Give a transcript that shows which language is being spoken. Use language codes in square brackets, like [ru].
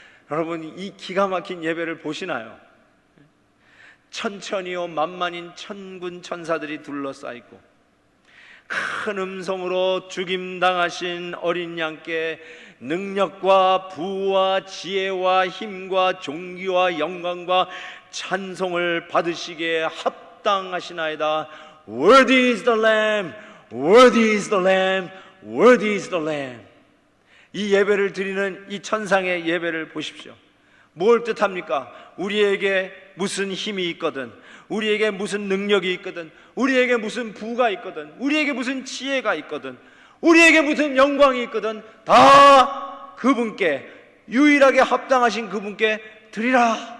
[ko] 여러분 이 기가 막힌 예배를 보시나요? 천천히요 만만인 천군 천사들이 둘러싸이고 큰 음성으로 죽임당하신 어린 양께 능력과 부와 지혜와 힘과 존귀와 영광과 찬송을 받으시기에 합당하시나이다. [en] Worthy is the Lamb, worthy is the Lamb, worthy is the Lamb. [ko] 이 예배를 드리는 이 천상의 예배를 보십시오. 뭘 뜻합니까? 우리에게 무슨 힘이 있거든, 우리에게 무슨 능력이 있거든, 우리에게 무슨 부가 있거든, 우리에게 무슨 지혜가 있거든, 우리에게 무슨 영광이 있거든, 다 그분께, 유일하게 합당하신 그분께 드리라.